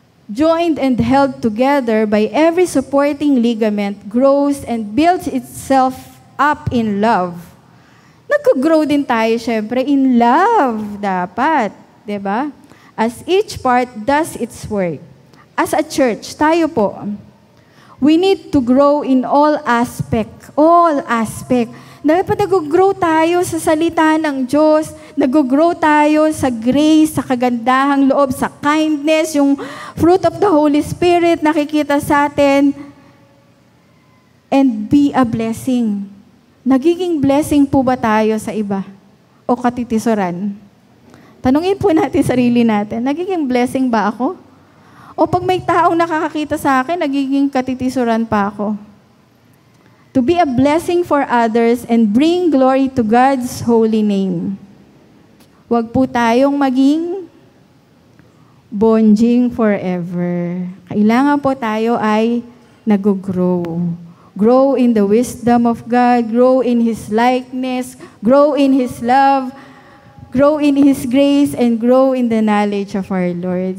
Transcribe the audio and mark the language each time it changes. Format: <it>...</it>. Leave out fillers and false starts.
<en>joined and held together by every supporting ligament, grows and builds itself up in love.</en> <tl>Nag-grow din tayo, syempre,</tl> <en>in love</en> <tl>dapat. Diba?</tl> <en>As each part does its work. As a church,</en> <tl>tayo po,</tl> <en>we need to grow in all aspect. All aspect.</en> <tl>Dapat nag-grow tayo sa salita ng Diyos. Nag-grow tayo sa grace, sa kagandahang loob, sa kindness, yung fruit of the Holy Spirit nakikita sa atin.</tl> <en>And be a blessing.</en> <tl>Nagiging blessing po ba tayo sa iba? O katitisuran? Tanungin po natin sarili natin, nagiging blessing ba ako? O pag may taong nakakakita sa akin, nagiging katitisuran pa ako?</tl> <en>To be a blessing for others and bring glory to God's holy name.</en> <tl>Huwag po tayong maging bonjing forever. Kailangan po tayo ay nag-grow.</tl> <en>Grow in the wisdom of God, grow in His likeness, grow in His love, grow in His grace, and grow in the knowledge of our Lord.</en>